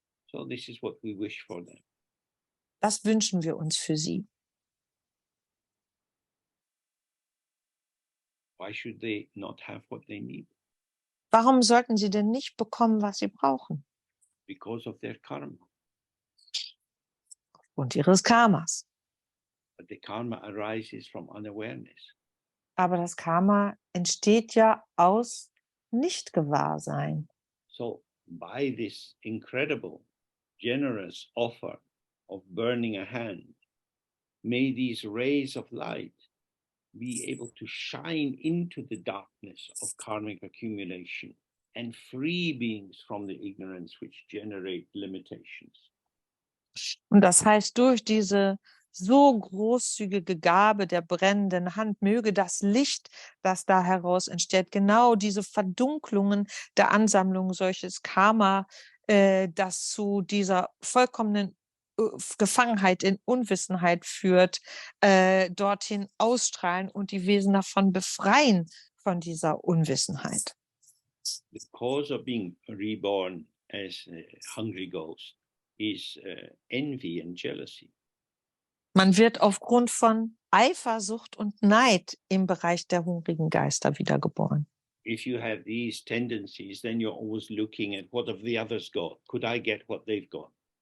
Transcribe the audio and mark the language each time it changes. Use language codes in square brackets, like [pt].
[en] So this is what we wish for them. [de] Das wünschen wir uns für sie. [en] Why should they not have what they need? [de] Warum sollten sie denn nicht bekommen, was sie brauchen? [en] Because of their karma. [de] Aufgrund ihres Karmas. [en] But the karma arises from unawareness. [de] Aber das Karma entsteht ja aus Nichtgewahrsein. [en] So by this incredible, generous offer of burning a hand, may these rays of light be able to shine into the darkness of karmic accumulation and free beings from the ignorance which generate limitations. [de] Und das heißt, durch diese so großzügige Gabe der brennenden Hand möge das Licht, das da heraus entsteht, genau diese Verdunklungen der Ansammlung solches Karma, das zu dieser vollkommenen Gefangenheit in Unwissenheit führt, dorthin ausstrahlen und die Wesen davon befreien von dieser Unwissenheit. [en] The cause of being reborn as hungry ghosts is envy and jealousy. [de] Man wird aufgrund von Eifersucht und Neid im Bereich der hungrigen Geister wiedergeboren. [en] If you have these tendencies, then you're always looking at what have the others got? Could I get what they've got?